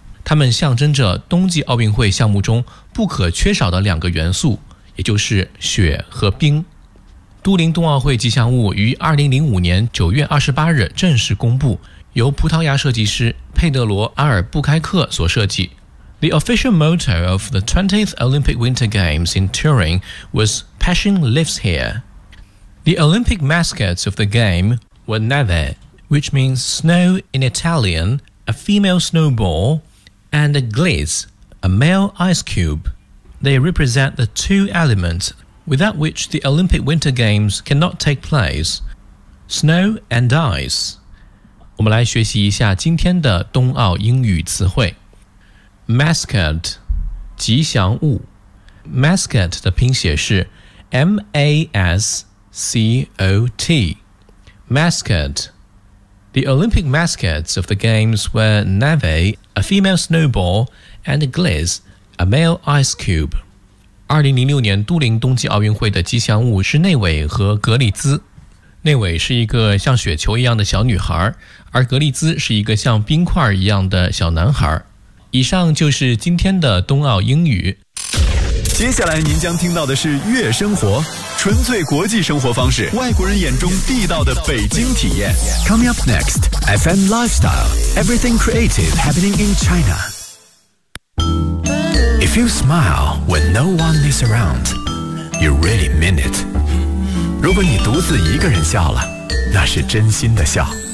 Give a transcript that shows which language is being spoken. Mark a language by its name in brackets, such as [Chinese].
[Chinese] 它们象征着冬季奥运会项目中不可缺少的两个元素，也就是雪和冰。都灵冬奥会吉祥物于2005年9月28日正式公布，由葡萄牙设计师佩德罗·阿尔布开克所设计。 [English] The official motto of the 20th Olympic Winter Games in Turin was Passion Lives Here. The Olympic mascots of the game were Neve, which means snow in Italian, a female snowball, and Gliz, a male ice cube. They represent the two elements without which the Olympic Winter Games cannot take place, snow and ice. [Chinese] 我们来学习一下今天的冬奥英语词汇。 Mascot, 吉祥物。Mascot 的拼写是 M-A-S-C-O-T. Mascot. [English] The Olympic mascots of the games were Neve, a female snowball, and Gliz, a male ice cube. [Chinese] 2006年都灵冬季奥运会的吉祥物是内韦和格里兹。内韦是一个像雪球一样的小女孩，而格里兹是一个像冰块一样的小男孩。以上就是今天的冬奥英语。接下来您将听到的是悦生活，纯粹国际生活方式，外国人眼中地道的北京体验。 [English] Coming up next, FM Lifestyle, Everything Creative Happening in China. If you smile when no one is around, you really mean it. [Chinese] 如果你独自一个人笑了，那是真心的笑。